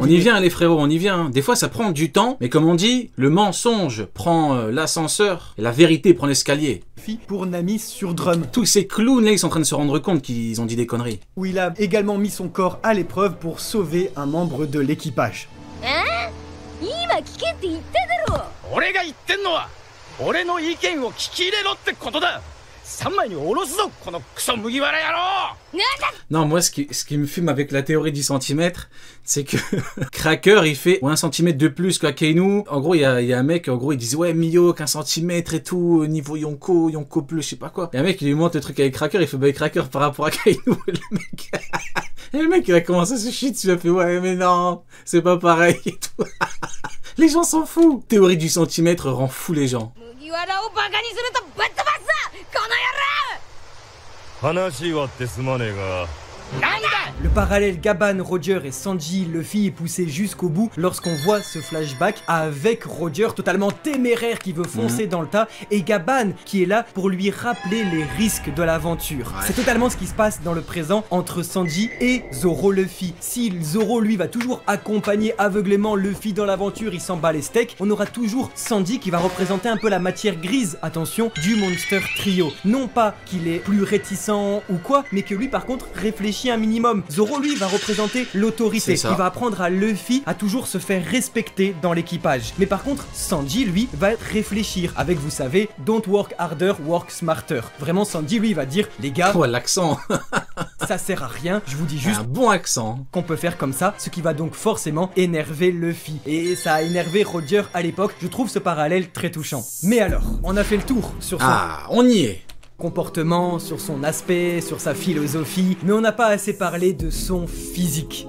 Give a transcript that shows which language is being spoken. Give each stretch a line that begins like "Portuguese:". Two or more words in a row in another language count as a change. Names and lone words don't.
French: On y vient les frérots, on y vient. Des fois ça prend du temps, mais comme on dit, le mensonge prend l'ascenseur et la vérité prend l'escalier. Pour Nami sur Drum, Tous ces clowns là, ils sont en train de se rendre compte qu'ils ont dit des conneries. où il a également mis son corps à l'épreuve pour sauver un membre de l'équipage.
Japanese: 今聞けって言っただろ。俺が言ってんのは俺の意見を聞き入れろってことだ。3枚に下ろすぞこのクソ麦わら野郎。
French: Non, moi ce qui me fume avec la théorie du centimètre, c'est que Cracker il fait 1 centimètre de plus qu'Akainu. En gros, il y a un mec, en gros, il disait ouais, Mihawk 1 centimètre et tout, niveau Yonko plus, je sais pas quoi. Et un mec, il lui montre le truc avec Cracker, il fait bah Cracker par rapport à Akainu. Et le mec, il a commencé à se chier dessus, il a fait ouais, mais non, c'est pas pareil et tout. Les gens s'en foutent. Théorie du centimètre rend fou les gens.
Japanese: 麦わらをバカにするとぶっ飛ばすぞこの野郎。話はってすまねえが。なんだ。
French: Le parallèle Gaban, Roger et Sanji Luffy est poussé jusqu'au bout lorsqu'on voit ce flashback avec Roger totalement téméraire qui veut foncer dans le tas et Gaban qui est là pour lui rappeler les risques de l'aventure. Ouais. C'est totalement ce qui se passe dans le présent entre Sanji et Zoro Luffy. Si Zoro lui va toujours accompagner aveuglément Luffy dans l'aventure, il s'en bat les steaks, on aura toujours Sanji qui va représenter un peu la matière grise, attention, du Monster Trio. Non pas qu'il est plus réticent ou quoi, mais que lui par contre réfléchit un minimum. Zoro lui va représenter l'autorité, il va apprendre à Luffy à toujours se faire respecter dans l'équipage. Mais par contre, Sanji lui va réfléchir avec, vous savez,
English: don't work harder, work smarter.
French: Vraiment, Sanji lui va dire, les gars, Oh, l'accent. ça sert à rien, je vous dis juste Un bon accent. qu'on peut faire comme ça, ce qui va donc forcément énerver Luffy. Et ça a énervé Roger à l'époque, je trouve ce parallèle très touchant. Mais alors, on a fait le tour sur son Ah, on y est. comportement, sur son aspect, sur sa philosophie, mais on n'a pas assez parlé de son physique.